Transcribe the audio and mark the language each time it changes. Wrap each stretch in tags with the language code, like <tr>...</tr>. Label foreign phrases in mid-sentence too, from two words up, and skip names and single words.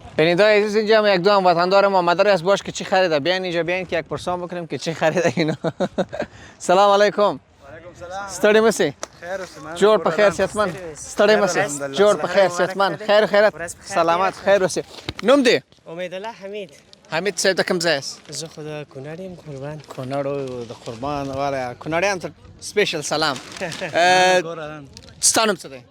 <fa>بیننده عزیز اینجا هم یک دو هم وطندار ما مداری است باش که چی خریده بیاین اینجا بیاین که یک پرسان بکنیم که چی خریده اینا. سلام علیکم.</fa> <ps>ستړي مسی جوړ په خیر صحتمند ستړي مسی جوړ په خیر صحتمند خیر خیرت سلامت خیر اوسې نوم دی امید الله حمید حمید صاحب د کوم ځای یاست زه خو د کونړ یم قربان کونړ د قربان واره کونړیان ته سپیشل سلام ستا نوم څه دی</ps>